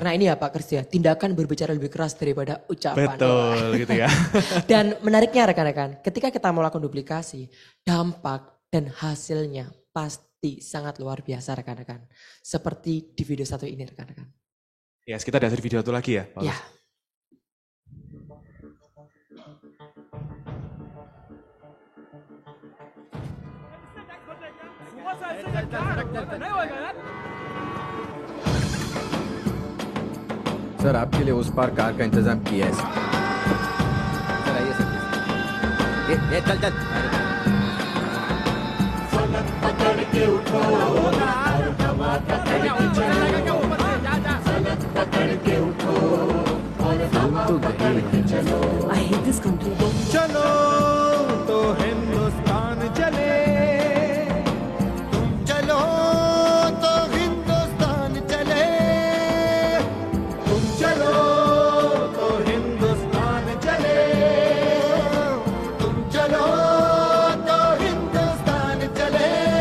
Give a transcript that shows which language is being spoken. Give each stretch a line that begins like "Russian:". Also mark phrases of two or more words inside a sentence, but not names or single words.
Indonesian: Karena ini ya Pak Kristi ya, tindakan berbicara lebih keras daripada ucapan. Betul gitu ya. Dan menariknya rekan-rekan, ketika kita mau lakukan duplikasi, dampak dan hasilnya pasti sangat luar biasa rekan-rekan. Seperti di video satu ini rekan-rekan. Ya, kita dari video satu lagi ya, Pak. Ya.
Hindi: सर आपके लिए उस पार कार का इंतजाम किया है सर आइए सर ये चल चल
English: I hate this country.
Hindi: चलो तो हिंदुस्तान चले तुम चलो तो हिंदुस्तान चले तुम चलो तो हिंदुस्तान चले तुम चलो तो हिंदुस्तान चले